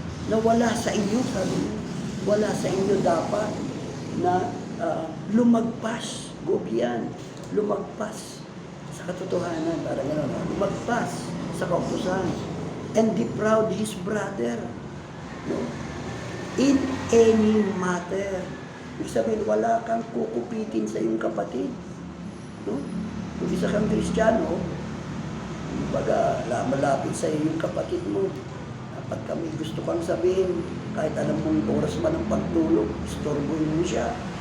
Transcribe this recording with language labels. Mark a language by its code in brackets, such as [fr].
[tl] Na wala sa inyo, sabi niyo. Wala sa inyo dapat na lumagpas. Go beyond. Lumagpas sa katotohanan. Parang gano'n. Lumagpas sa kautusan. [en] And defraud his brother. No? In any matter. [tl] Ibig sabihin, wala kang kukupitin sa iyong kapatid. No? Kung isa kang Kristiyano, baga malapit sa iyo yung kapatid mo. Dapat kami gusto kang sabihin, kahit alam mong oras pa ng pagtulog, istorbohin mo siya.